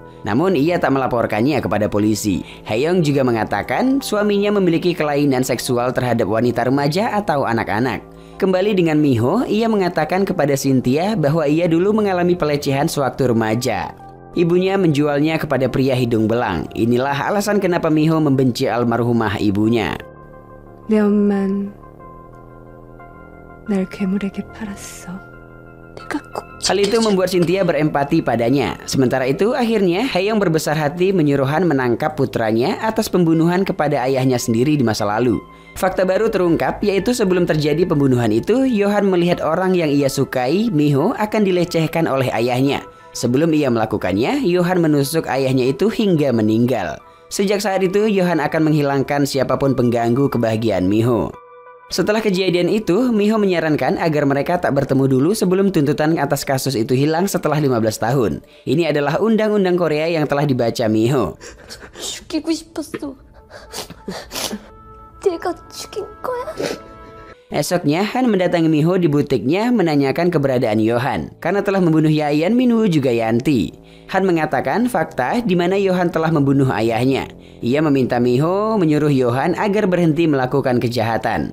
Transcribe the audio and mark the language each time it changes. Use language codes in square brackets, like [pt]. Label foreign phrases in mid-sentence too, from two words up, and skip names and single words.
[id] Namun ia tak melaporkannya kepada polisi. Hae-young juga mengatakan suaminya memiliki kelainan seksual terhadap wanita remaja atau anak-anak. Kembali dengan Miho, ia mengatakan kepada Cynthia bahwa ia dulu mengalami pelecehan sewaktu remaja. Ibunya menjualnya kepada pria hidung belang. Inilah alasan kenapa Miho membenci almarhumah ibunya. [ko] 내 엄만 날 괴물에게 팔았어. 내가 꼭 [id] Hal itu membuat Cynthia berempati padanya. Sementara itu akhirnya Hae-young berbesar hati menyuruh Han menangkap putranya atas pembunuhan kepada ayahnya sendiri di masa lalu. Fakta baru terungkap, yaitu sebelum terjadi pembunuhan itu, Yohan melihat orang yang ia sukai, Miho, akan dilecehkan oleh ayahnya. Sebelum ia melakukannya, Yohan menusuk ayahnya itu hingga meninggal. Sejak saat itu, Yohan akan menghilangkan siapapun pengganggu kebahagiaan Miho. Setelah kejadian itu, Miho menyarankan agar mereka tak bertemu dulu sebelum tuntutan atas kasus itu hilang setelah 15 tahun. Ini adalah undang-undang Korea yang telah dibaca Miho. [ko] 죽이고 싶었어. 내가 죽인 거야? [id] Esoknya, Han mendatangi Miho di butiknya menanyakan keberadaan Yohan. Karena telah membunuh Yayan, Minwoo juga Yanti. Han mengatakan fakta di mana Yohan telah membunuh ayahnya. Ia meminta Miho menyuruh Yohan agar berhenti melakukan kejahatan.